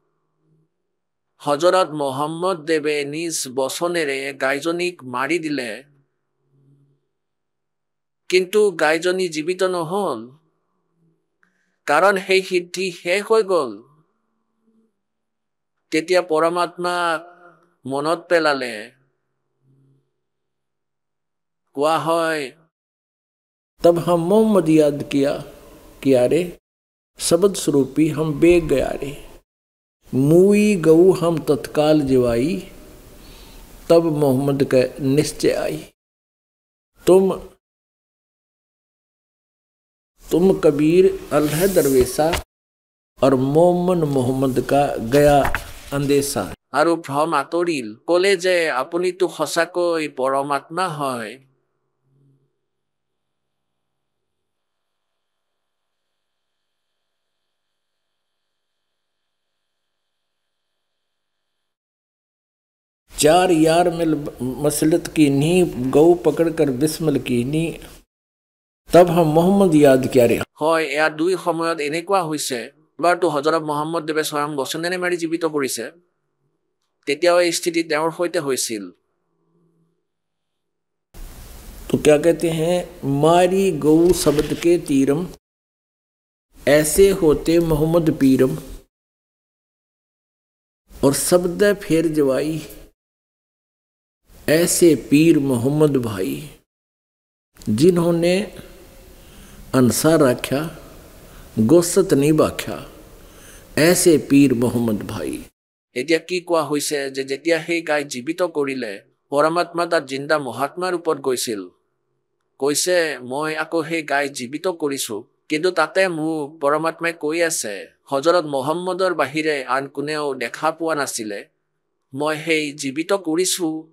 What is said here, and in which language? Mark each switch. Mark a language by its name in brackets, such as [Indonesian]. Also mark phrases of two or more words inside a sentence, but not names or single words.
[Assamese] হজৰত মহম্মদ দেৱে নিজ বচনেৰে গাইজনীক মাৰি দিলে, কিন্তু গাইজনী জীৱিত নহ'ল, কাৰণ সেই সিদ্ধি শেষ হৈ গ'ল। তেতিয়া পৰমাত্মাক মনত পেলালে। কোৱা হয়, [Hindi] तब हम मोहम्मद याद किया कि अरे शब्द स्वरूपी हम बेग गया रे, मुई गऊ हम तत्काल जिवाई, तब मोहम्मद का निश्चय आई। तुम कबीर अल्लाह दरवेशा और मोमन मोहम्मद का गया अंदेशा। [Assamese] আৰু ভ্ৰম আঁতৰিল, ক'লে যে আপুনিতো সঁচাকৈ পৰমাত্মা হয়। [Hindi] चार यार मिल मसलत की नी, गौ पकड़ कर बिस्मिल की नी, तब हम मोहम्मद याद किया रे। [Assamese] হয়, এয়া দুই সময়ত এনেকুৱা হৈছে। এবাৰতো হজৰত মহম্মদ দেৱে স্বয়ং বচনেৰে মাৰি জীৱিত কৰিছে, তেতিয়াও এই স্থিতি তেওঁৰ সৈতে হৈছিল। [Hindi] तो क्या कहते हैं, मारी गौ शब्द के तीरम, ऐसे होते मोहम्मद पीरम, और शब्द फेर जवाई, ऐसे पीर मोहम्मद भाई, जिन्होंने अंसार रखा गोसत नहीं बाख्या, ऐसे पीर मोहम्मद भाई। [Assamese] এতিয়া কি কোৱা হৈছে যে যেতিয়া সেই গাই জীৱিত কৰিলে, পৰমাত্মা তাত জিন্দা মহাত্মাৰ ৰূপত গৈছিল। কৈছে, মই আকৌ সেই গাই জীৱিত কৰিছো, কিন্তু তাতে মোক পৰমাত্মাই কৈ আছে, হজৰত মহম্মদৰ বাহিৰে আন কোনেও দেখা পোৱা নাছিলে, মই সেই জীৱিত কৰিছো।